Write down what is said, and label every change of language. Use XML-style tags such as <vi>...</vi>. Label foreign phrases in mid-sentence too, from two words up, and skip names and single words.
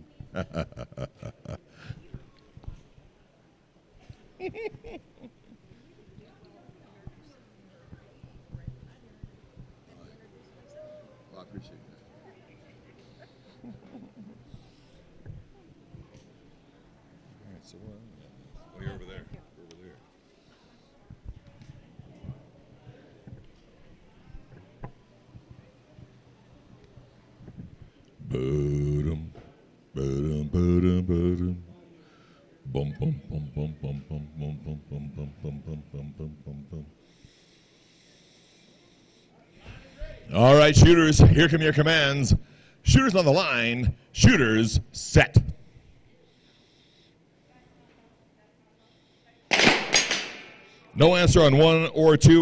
<en>I appreciate that. All right, so You're over there. Over there. Ba-dum, ba-dum, ba-dum, ba-dum. Bum, bum, bum, bum, bum, bum, bum, bum, bum, bum, bum, bum, bum, bum, bum, bum. All right, shooters, here come your commands. Shooters on the line. Shooters set. No answer on 1 or 2.</en>